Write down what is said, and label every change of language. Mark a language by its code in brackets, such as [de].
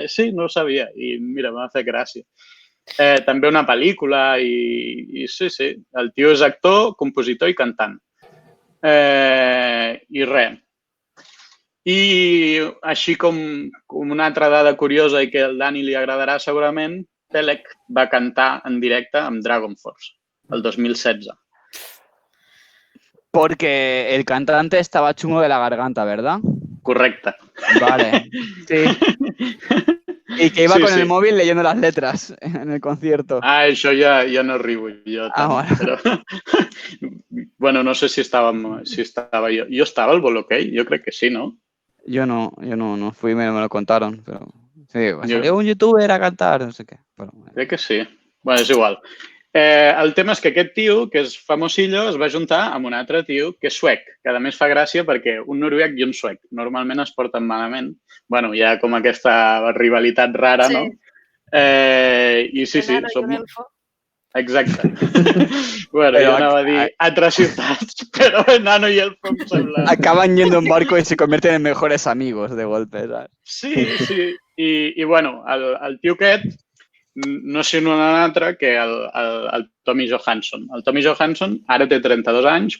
[ca] Sí, no ho sabia i mira, m'ha fet gràcia. També una pel·lícula i sí, el tio és actor, compositor i cantant. I res. I així com una altra dada curiosa i que al Dani li agradarà segurament, Pèlec va cantar en directe amb Dragon Force el 2016. [es] Porque el cantante estaba chungo de la garganta, ¿verdad? [ca] Correcte. Vale. Sí. [es] Y que iba con el móvil leyendo las letras en el concierto. [ca] Això ja no riu jo tant. Bueno. Però, bueno, no sé si estava jo. Jo estava al Bolokey? Jo crec que sí, ¿no? [es] Yo no fui, me lo contaron. Pero sí, salió un youtuber a cantar, no sé qué. Pero, [ca] crec que sí. Bueno, és igual. El tema és que aquest tio, que és famosillo, es va juntar amb un altre tio que és suec, que a més fa gràcia perquè un noruec i un suec normalment es porten malament. Bueno, hi ha com aquesta rivalitat rara, no? I sí, som... Exacte. Bueno, jo anava a dir altres ciutats, però Nano i Elfo em sembla... [es] Acaban yendo en barco y se convierten en mejores amigos de golpe, ¿sabes? Sí. [ca] I bueno, el tio aquest no és sinó un altre que el Tommy Johansson. El Tommy Johansson ara té 32 anys.